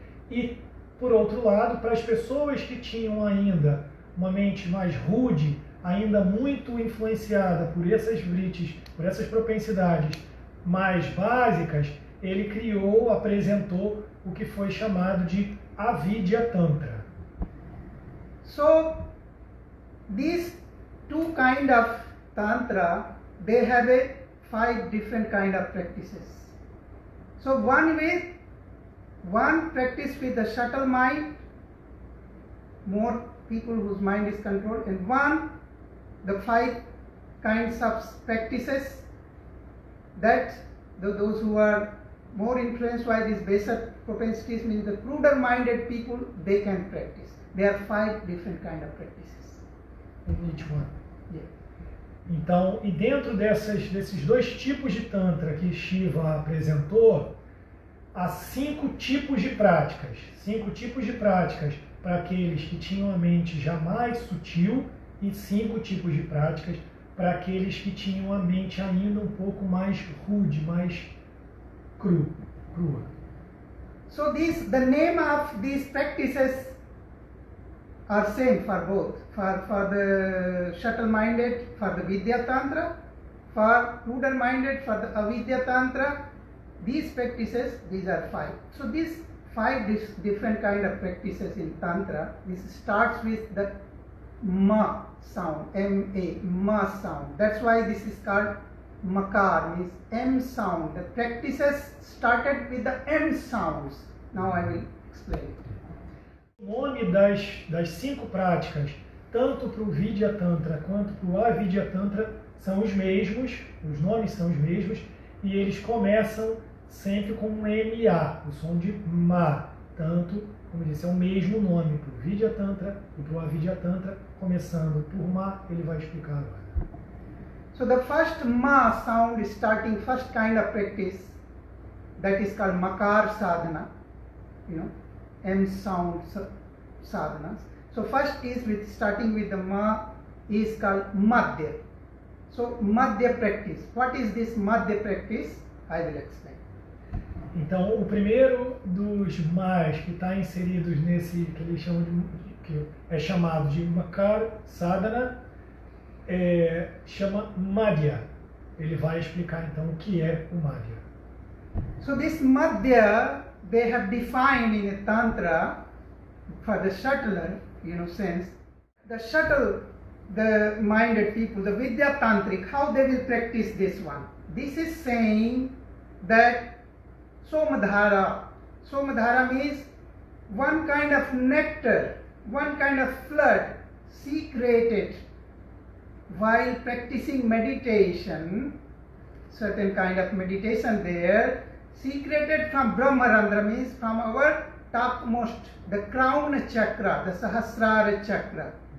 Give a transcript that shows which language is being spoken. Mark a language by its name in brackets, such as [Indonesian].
[Portuguese] E, por outro lado, para as pessoas que tinham ainda uma mente mais rude, ainda muito influenciada por essas vrittis, por essas propensidades mais básicas, ele apresentou o que foi chamado de Avidya Tantra. [English] So, these two kind of Tantra, they have 5 different kind of practices. So one practice with the subtle mind, more people whose mind is controlled, and the 5 kinds of practices that those who are more influenced by these baser propensities, means the cruder minded people, they can practice. There are 5 different kind of practices. Each one. Yeah. [Portuguese] Então, e dentro desses 2 tipos de Tantra que Shiva apresentou, há 5 tipos de práticas. 5 tipos de práticas para aqueles que tinham a mente já mais sutil e 5 tipos de práticas para aqueles que tinham a mente ainda um pouco mais rude, mais crua. [English] So the name of these practices are same for both. For the shuttle-minded, for the Vidya Tantra, for cruder-minded, for the Avidya Tantra. These practices, these are 5. So these 5 different kind of practices in Tantra. This starts with the ma sound, M-A, ma sound. That's why this is called Makar, means M sound. The practices started with the M sounds. Now I will explain it. [Portuguese] O nome das 5 práticas, tanto para o Vidya Tantra quanto para o Avidya Tantra, são os mesmos, os nomes são os mesmos, e eles começam sempre com um MA, o som de Ma. Tanto, como eu disse, é o mesmo nome para o Vidya Tantra e para o Avidya Tantra, começando por Ma, ele vai explicar agora. [English] So the first Ma sound is starting first kind of practice, that is called Makar Sadhana, M sound sadhanas. So first is starting with the Ma is called Madhya. So Madhya practice. What is this Madhya practice? I will explain. [Portuguese] Então, o primeiro dos mais que está inseridos nesse que eles chamam que é chamado de Makar Sadhana, chama Madhya. Ele vai explicar então o que é o Madhya. [English] So this Madhya, they have defined in a Tantra for the shuttler, sense. The shuttle, the minded people, the Vidya Tantric, how they will practice this one. This is saying that Somadhara means one kind of nectar, one kind of flood secreted while practicing meditation, certain kind of meditation there, secreted from Brahmarandra, means from our topmost, the crown chakra, the Sahasrara chakra.